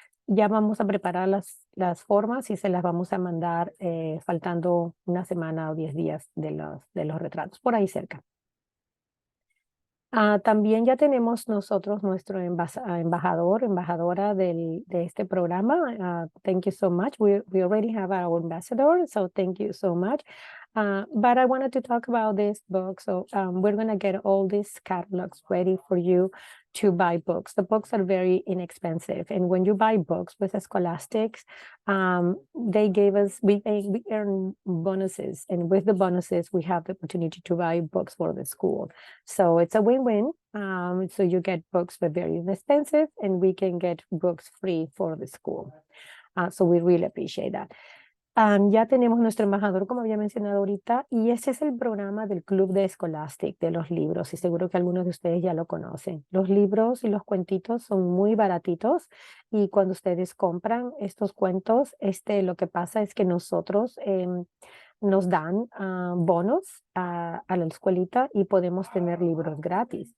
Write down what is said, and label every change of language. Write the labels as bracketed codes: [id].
[es] Ya vamos a preparar las formas y se las vamos a mandar faltando una semana o 10 días de los retratos, por ahí cerca. También ya tenemos nosotros nuestro embajadora de este programa. [en] Thank you so much. We already have our ambassador, so thank you so much. But I wanted to talk about this book. So we're going to get all these catalogs ready for you to buy books. The books are very inexpensive. And when you buy books with Scholastics, they gave us, we earn bonuses. And with the bonuses, we have the opportunity to buy books for the school. So it's a win-win. So you get books for very inexpensive and we can get books free for the school. So we really appreciate that. [es] Ya tenemos nuestro embajador, como había mencionado ahorita, y ese es el programa del Club de Scholastic, de los libros, y seguro que algunos de ustedes ya lo conocen. Los libros y los cuentitos son muy baratitos, y cuando ustedes compran estos cuentos, lo que pasa es que nosotros nos dan bonos a la escuelita y podemos tener libros gratis.